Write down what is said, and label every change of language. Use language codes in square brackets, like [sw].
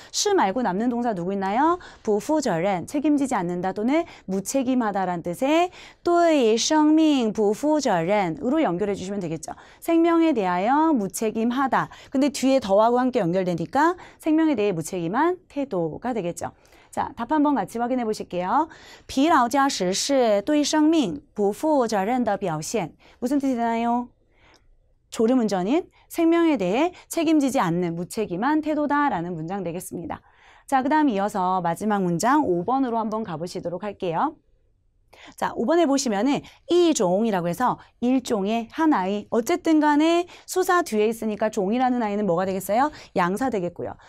[ko] 시 말고 남는 동사 누구 있나요? 부负责任, 책임지지 않는다 또는 무책임하다라는 뜻의 또의 생명, 부负责任으로 연결해 주시면 되겠죠. 생명에 대하여 무책임하다. 근데 뒤에 더하고 함께 연결되니까 생명에 대해 무책임한 태도가 되겠죠. 자, 답 한번 같이 확인해 보실게요. [zh] 疲劳驾驶是对生命不负责任的表现. [ko] 무슨 뜻이 되나요? 졸음운전인 생명에 대해 책임지지 않는 무책임한 태도다라는 문장 되겠습니다. 자, 그 다음 이어서 마지막 문장 5번으로 한번 가보시도록 할게요. 자, 5번에 보시면은 이종이라고 해서 일종의 하나의 어쨌든 간에 수사 뒤에 있으니까 종이라는 아이는 뭐가 되겠어요? 양사 되겠고요.